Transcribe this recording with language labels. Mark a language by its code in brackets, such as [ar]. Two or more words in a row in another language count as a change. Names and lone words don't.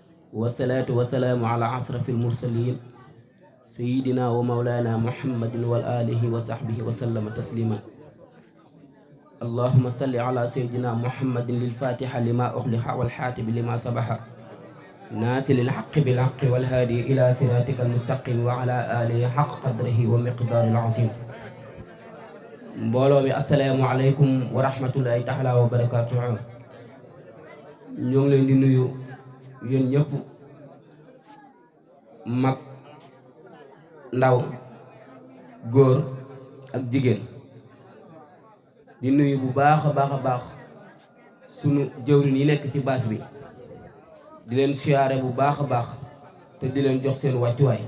[ar] والصلاة والسلام على أشرف المرسلين سيدنا ومولانا محمد والآله وصحبه وسلم تسليما. اللهم صل على سيدنا محمد للفاتحة لما أغلق والحاتم لما سبح ناصر الحق بالحق والهادي إلى صراطك المستقيم وعلى آله حق قدره ومقدار العظيم. [wo] mbooloo mi [ar] السلام عليكم ورحمة الله تعالى وبركاته. [wo] ñoo ngi leen di nuyu yéen ñëpp, mag ndaw góor ak jigéen, di nuyu bu baax a baax sunu jëwriñ yi nekk ci baas bi, di leen siyaare bu baax a baax te di leen jox seen wàccuwaay.